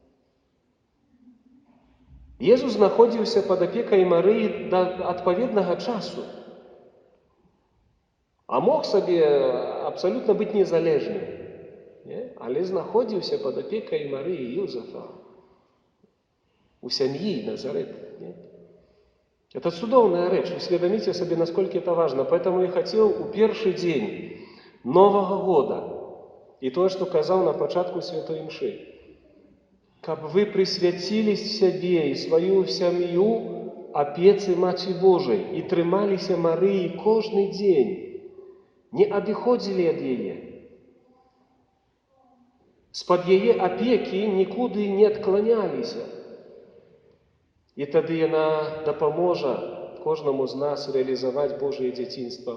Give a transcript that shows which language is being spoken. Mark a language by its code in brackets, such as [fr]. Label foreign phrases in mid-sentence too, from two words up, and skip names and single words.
[be] Езус знаходзіўся пад апекай Марыі да адпаведнага часу, а мог сабе абсалютна быць незалежным, але знаходзіўся пад апекай Марыі і Юзефа у сям'і Назарэта. [ru] Это [be] цудоўная рэч, [ru] усведомите себе, насколько это важно. Поэтому я хотел у первый день Нового года, и то, что казал на початку Святой Мши, каб вы присвятились себе и свою семью опецы Маці Божией и [be] трымаліся Марыі кожны день, не адыходзілі ад яе. З-пад яе апекі нікуды не адкланяліся. І тады яна дапаможа кожнаму з нас рэалізаваць Божае дзяцінства.